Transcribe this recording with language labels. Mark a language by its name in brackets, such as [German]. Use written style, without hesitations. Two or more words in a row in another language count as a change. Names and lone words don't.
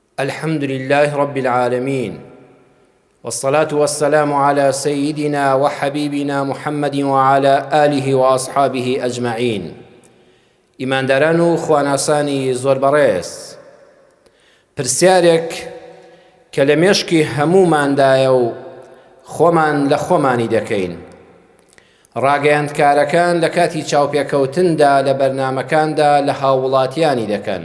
[Arabic] الحمد لله رب العالمين، والصلاة والسلام على سيدنا وحبيبنا محمد وعلى آله وأصحابه أجمعين. [Central Kurdish] ئیمانداران و خواناسانی زۆر بەڕێز، پرسیارێک کە لە مێشکی هەموماندایە و خۆمان لە خۆمانی دەکەین. ڕاگەیاندکارەکان لە کاتی چاوپێکەوتندا لە بەرنامەکاندا لە هاووڵاتیانی دەکەن.